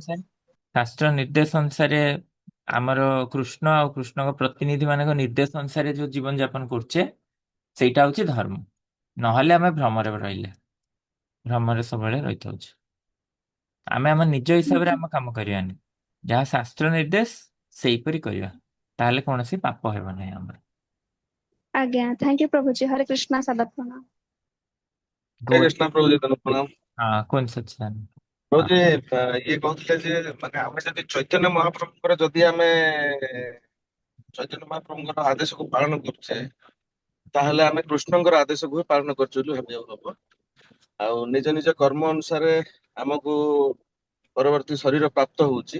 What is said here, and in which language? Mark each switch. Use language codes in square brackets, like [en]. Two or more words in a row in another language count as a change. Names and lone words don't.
[or] ଅନୁସାରେ ଶାସ୍ତ୍ର ନିର୍ଦ୍ଦେଶ ଅନୁସାରେ ଆମର କୃଷ୍ଣ ଆଉ କୃଷ୍ଣଙ୍କ ପ୍ରତିନିଧି ମାନଙ୍କ ନିର୍ଦ୍ଦେଶ ଅନୁସାରେ ଯୋଉ ଜୀବନ ଯାପନ କରୁଛେ ସେଇଟା ହଉଛି ଧର୍ମ। ନହେଲେ ଆମେ ଭ୍ରମରେ ରହିଲେ, ଭ୍ରମରେ ସବୁବେଳେ ରହିଥାଉଛୁ। ଆମେ ଆମ ନିଜ ହିସାବରେ ଆମ କାମ କରିବାନି, ଯାହା ଶାସ୍ତ୍ର ନିର୍ଦ୍ଦେଶ ସେଇପରି କରିବା, ତାହେଲେ କୌଣସି ପାପ ହେବ ନାହିଁ ଆମର। ଆଜ୍ଞା [en] thank you [or] ପ୍ରଭୁ [hi] जी हरे कृष्णा सदात्मना। हरे [or] ଗୌର [hi] कृष्ण प्रभु जी प्रणाम। [or] ହଁ କୁହନ୍ତୁ ସଚ୍ଚିଦାନନ୍ଦ। [hi] प्रभु [or] ହଁ जी ଇଏ କହୁଥିଲେ ଯେ ମାନେ ଆମେ ଯଦି ଚୈତନ୍ୟ ମହାପ୍ରଭୁଙ୍କର ଯଦି ଆମେ ଚୈତନ୍ୟ ମହାପ୍ରଭୁଙ୍କର ଆଦେଶକୁ ପାଳନ କରୁଛେ ତାହେଲେ ଆମେ କୃଷ୍ଣଙ୍କର ଆଦେଶକୁ ବି ପାଳନ କରୁଛୁ ବୋଲି ଭାବିବାକୁ ହବ। ଆଉ ନିଜ ନିଜ କର୍ମ ଅନୁସାରେ ଆମକୁ ପରବର୍ତ୍ତୀ ଶରୀର ପ୍ରାପ୍ତ ହଉଛି।